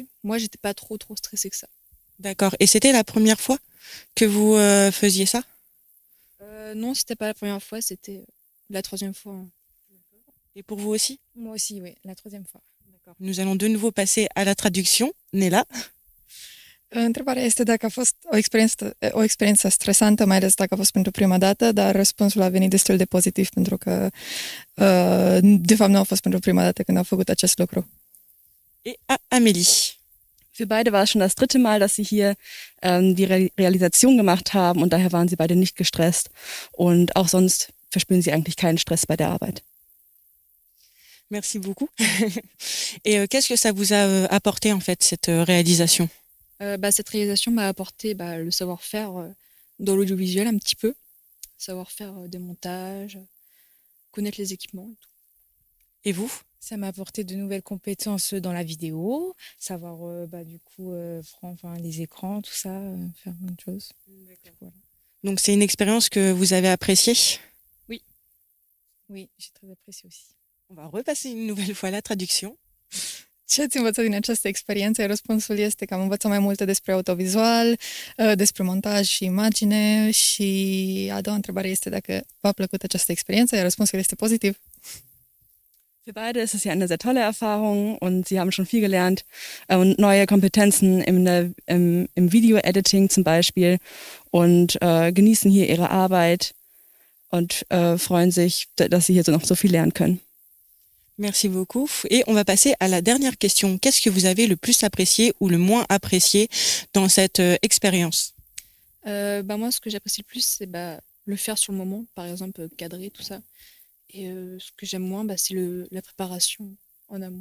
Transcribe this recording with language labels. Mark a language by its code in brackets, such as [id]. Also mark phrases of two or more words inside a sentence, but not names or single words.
[fr] Moi, j'étais pas trop stressée que ça. D'accord. Et c'était la première fois que vous faisiez ça ? Non, c'était pas la première fois, c'était la 3e fois. Et pour vous aussi ? Moi aussi, oui, la 3e fois. D'accord. Nous allons de nouveau passer à la traduction. Nela. [ro] Întrebarea este dacă a fost o experiență stresantă, mai ales dacă a fost pentru prima dată, dar răspunsul a venit destul de pozitiv pentru că de fapt nu a fost pentru prima dată când au făcut acest lucru. [fr] Et Amélie. [de] Für beide war es schon das 3. Mal, dass sie hier die Realisation gemacht haben und daher waren sie beide nicht gestresst und auch sonst verspüren sie eigentlich keinen Stress bei der Arbeit. [fr] Merci beaucoup. Et qu'est-ce que ça vous a apporté en fait cette réalisation ? Cette réalisation m'a apporté le savoir-faire dans l'audiovisuel un petit peu, savoir-faire des montages, connaître les équipements et tout. Et vous ? Ça m'a apporté de nouvelles compétences dans la vidéo, savoir les écrans, tout ça, faire plein de choses. Voilà. Donc c'est une expérience que vous avez appréciée ? Oui, j'ai très apprécié aussi. On va repasser une nouvelle fois la traduction. [ro] Ce ați învățat din această experiență? Răspunsul este că am învățat mai multe despre autovizual, despre montaj și imagine și a doua întrebare este dacă v-a plăcut această experiență, iar răspunsul este pozitiv. [de] Für beide ist es ja eine sehr tolle Erfahrung und sie haben schon viel gelernt und neue Kompetenzen im Video-Editing zum Beispiel und genießen hier ihre Arbeit und freuen sich, dass sie hier so noch so viel lernen können. [fr] Merci beaucoup. Et on va passer à la dernière question. Qu'est-ce que vous avez le plus apprécié ou le moins apprécié dans cette expérience? Moi, ce que j'apprécie le plus, c'est le faire sur le moment, par exemple cadrer, tout ça. Et ce que j'aime moins, c'est la préparation en amont.